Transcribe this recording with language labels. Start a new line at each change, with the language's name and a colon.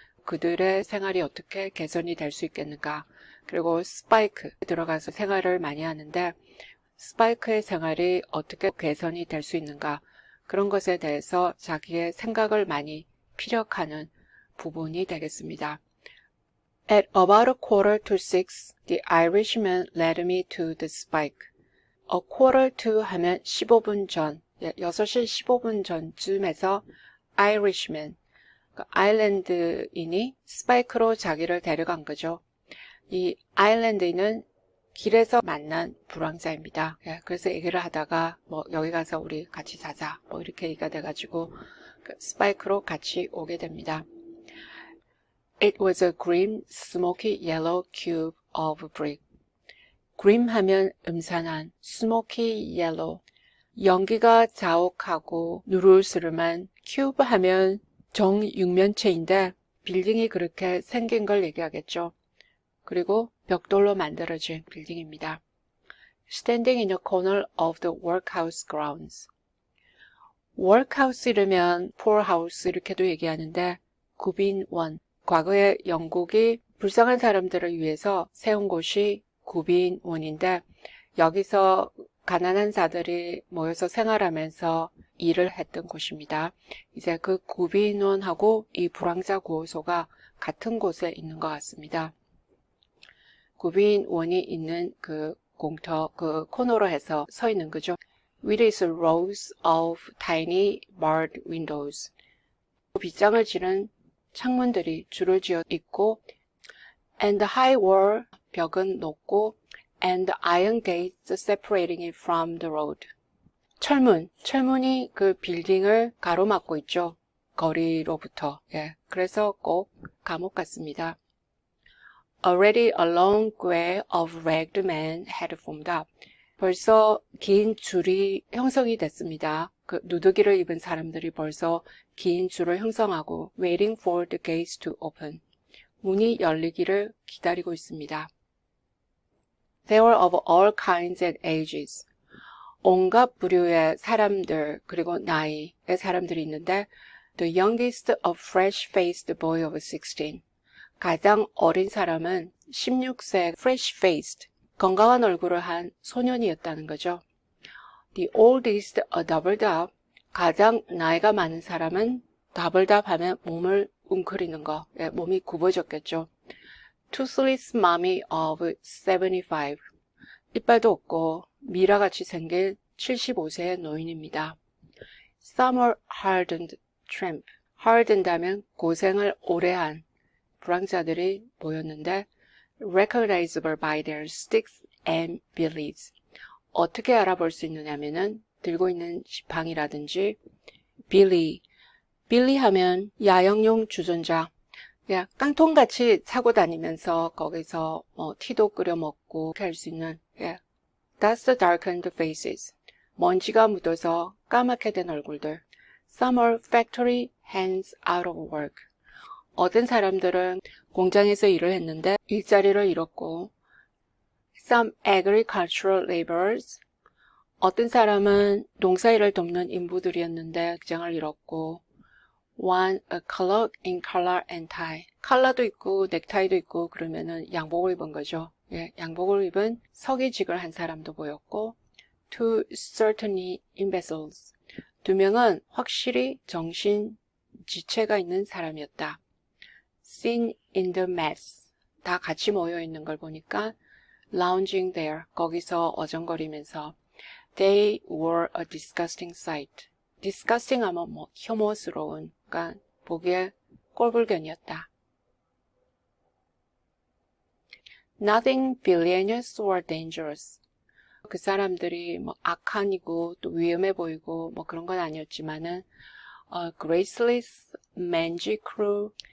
Korean: 그들의 생활이 어떻게 개선이 될 수 있겠는가, 그리고 스파이크에 들어가서 생활을 많이 하는데 스파이크의 생활이 어떻게 개선이 될 수 있는가, 그런 것에 대해서 자기의 생각을 많이 피력하는 부분이 되겠습니다.
English: At about a quarter to 6, the Irishman led me to the spike.
Korean: A quarter to 하면 15분 전, 6시 15분 전쯤에서 Irishman, 아일랜드인이 스파이크로 자기를 데려간 거죠. 이 아일랜드인은 길에서 만난 불황자입니다. 그래서 얘기를 하다가 여기 가서 우리 같이 자자 이렇게 얘기가 돼가지고 스파이크로 같이 오게 됩니다.
English: It was a grim, smoky yellow cube of brick.
Korean: grim 하면 음산한, smoky yellow, 연기가 자욱하고 누르스름한, cube 하면 정육면체인데 빌딩이 그렇게 생긴 걸 얘기하겠죠. 그리고 벽돌로 만들어진 빌딩입니다.
English: Standing in a corner of the workhouse grounds.
Korean: workhouse 이르면 poorhouse 이렇게도 얘기하는데 구빈원, 과거에 영국이 불쌍한 사람들을 위해서 세운 곳이 구빈원인데 여기서 가난한 자들이 모여서 생활하면서 일을 했던 곳입니다. 이제 그 구빈원하고 이 불황자 구호소가 같은 곳에 있는 것 같습니다. 구빈원이 있는 그 공터, 그 코너로 해서 서 있는 거죠.
English: With its rows of tiny barred windows.
Korean: 빗장을 지른 창문들이 줄을 지어 있고
English: and the high wall,
Korean: 벽은 높고
English: and the iron gates separating it from the road.
Korean: 철문이 그 빌딩을 가로막고 있죠. 거리로부터. 그래서 꼭 감옥 같습니다.
English: Already a long queue of ragged men had formed up.
Korean: 벌써 긴 줄이 형성이 됐습니다. 그 누더기를 입은 사람들이 벌써 긴 줄을 형성하고
English: waiting for the gates to open.
Korean: 문이 열리기를 기다리고 있습니다.
English: They were of all kinds and ages.
Korean: 온갖 부류의 사람들 그리고 나이의 사람들이 있는데
English: the youngest a fresh-faced boy of 16.
Korean: 가장 어린 사람은 16세 fresh-faced, 건강한 얼굴을 한 소년이었다는 거죠.
English: The oldest a doubled up,
Korean: 가장 나이가 많은 사람은 doubled up 하면 몸을 웅크리는 거, 몸이 굽어졌겠죠.
English: Toothless mommy of 75,
Korean: 이빨도 없고 미라같이 생긴 75세의 노인입니다.
English: Some are hardened tramp, hardened
Korean: 하면 고생을 오래 한 불황자들이 보였는데
English: recognizable by their sticks and billies.
Korean: 어떻게 알아볼 수 있느냐면은 들고 있는 지팡이라든지 빌리 하면 야영용 주전자, 그냥 깡통같이 차고 다니면서 거기서 티도 끓여 먹고 이렇게 할 수 있는
English: Dust darkened faces.
Korean: 먼지가 묻어서 까맣게 된 얼굴들.
English: Some are factory hands out of work.
Korean: 어떤 사람들은 공장에서 일을 했는데 일자리를 잃었고
English: Some agricultural laborers.
Korean: 어떤 사람은 농사일을 돕는 인부들이었는데 직장을 잃었고
English: One a clerk in collar and tie.
Korean: 컬러도 있고 넥타이도 있고 그러면은 양복을 입은 거죠. 예, 양복을 입은 서기직을 한 사람도 보였고,
English: two certainly imbeciles.
Korean: 두 명은 확실히 정신 지체가 있는 사람이었다.
English: seen in the mess.
Korean: 다 같이 모여 있는 걸 보니까
English: lounging there.
Korean: 거기서 어정거리면서
English: they were a disgusting sight.
Korean: disgusting 하면 뭐 혐오스러운, 그러니까 보기에 꼴불견이었다.
English: Nothing villainous or dangerous.
Korean: 그 사람들이 뭐 악한이고 또 위험해 보이고 뭐 그런 건 아니었지만은
English: graceless, mangy crew.